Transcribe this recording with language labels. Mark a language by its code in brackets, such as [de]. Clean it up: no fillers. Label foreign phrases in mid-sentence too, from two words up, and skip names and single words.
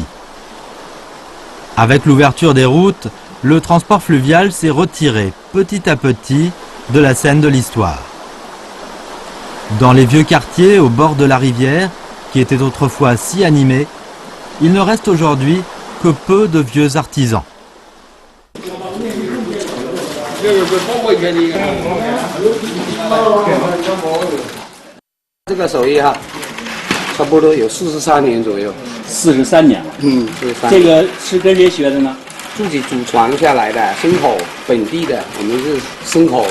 [fr] Avec l'ouverture des routes, le transport fluvial s'est retiré petit à petit de la scène de l'histoire. Dans les vieux quartiers au bord de la rivière, qui étaient autrefois si animés, il ne reste aujourd'hui que peu de vieux artisans. [zh] 这个手艺哈，差不多有43年左右。 43年了。这个是跟谁学的呢？自己祖传下来的，牲口本地的，我们是牲口。